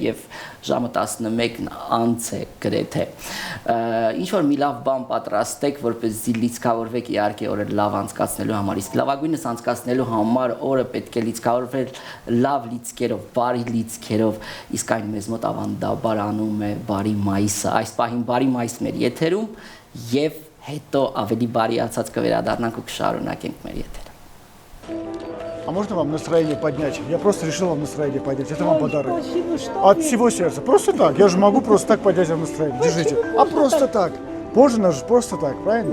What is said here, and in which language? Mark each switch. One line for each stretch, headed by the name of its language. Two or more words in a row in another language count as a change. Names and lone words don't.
Armenian: եւ ժամը 11-ն անց է գրեթե։ Ինչ որ մի լավ բան պատրաստեք, որպեսզի լիցքավորվեք իհարկե օրը լավ անցկացնելու համար, իսկ լավագույնս անցկացնելու համար օրը պետք է լիցքավորվել լավ լիցքերով, բարի լիցքերով, իսկ այն մեզ մոտ ավանդաբար անում է բարի մայիսը։ Այս պահին բարի մայիս մեր եթերում եւ հետո ավելի բարիացած կվերադառնանք ու կշարունակենք մեր եթերը։
Russian: А можно вам настроение поднять? Я просто решил вам настроение поднять. Это вам подарок. От всего сердца. Просто так. Я же могу просто так поднять вам настроение. Держите. А просто так. Можно же просто так, правильно?